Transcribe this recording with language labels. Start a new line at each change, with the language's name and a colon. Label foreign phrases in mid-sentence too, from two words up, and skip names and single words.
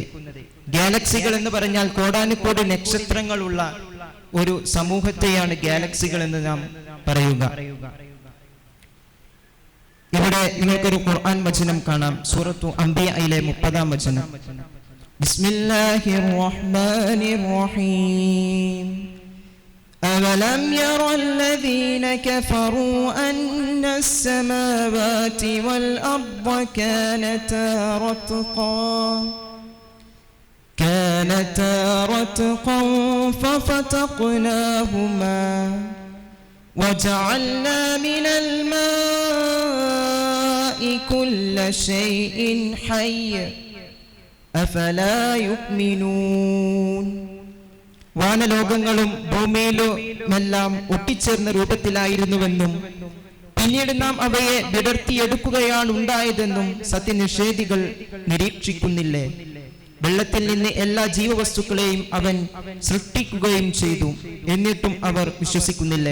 Malayalam: ഗാലക്സികൾ എന്ന് പറഞ്ഞാൽ കോടാനുകോടി നക്ഷത്രങ്ങളുള്ള ഒരു സമൂഹത്തെയാണ് ഗാലക്സികൾ എന്ന് നാം പറയുക. ഇവിടെ നിങ്ങൾക്കൊരു ഖുർആൻ വചനം കാണാം. സൂറത്തു അംബിയയിലെ 30-ാം വചനം.
Arabic: بسم الله الرحمن الرحيم. أَوَلَمْ يَرَ الَّذِينَ كَفَرُوا أَنَّ السَّمَاوَاتِ وَالْأَرْضَ كَانَتَا رَتْقًا فَفَتَقْنَاهُمَا وَجَعَلْنَا مِنَ الْمَاءِ كل شيء حي أفلا يؤمنون.
Malayalam: വാനലോകങ്ങളും ഭൂമിയിലുമെല്ലാം ഒട്ടിച്ചേർന്ന രൂപത്തിലായിരുന്നുവെന്നും പിന്നീട് നാം അവയെ വിടർത്തിയെടുക്കുകയാണ് ഉണ്ടായതെന്നും സത്യനിഷേധികൾ നിരീക്ഷിക്കുന്നില്ലേ? വെള്ളത്തിൽ നിന്ന് എല്ലാ ജീവവസ്തുക്കളെയും അവൻ സൃഷ്ടിക്കുകയും ചെയ്തു, എന്നിട്ടും അവർ വിശ്വസിക്കുന്നില്ലേ?